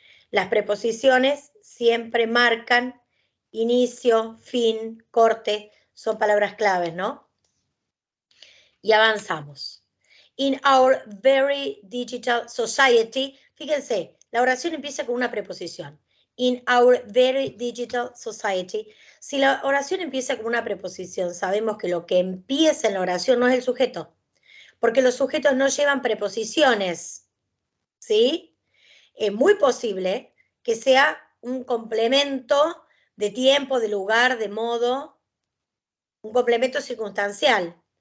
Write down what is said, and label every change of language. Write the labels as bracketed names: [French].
[Spanish] Las preposiciones siempre marcan inicio, fin, corte, son palabras claves, ¿no? Y avanzamos. [English] In our very digital society, [Spanish] fíjense, la oración empieza con una preposición. [English] In our very digital society. [Spanish] Si la oración empieza con una preposición, sabemos que lo que empieza en la oración no es el sujeto, porque los sujetos no llevan preposiciones, ¿sí? Es muy posible que sea un complemento de tiempo, de lugar, de modo, un complemento circunstancial.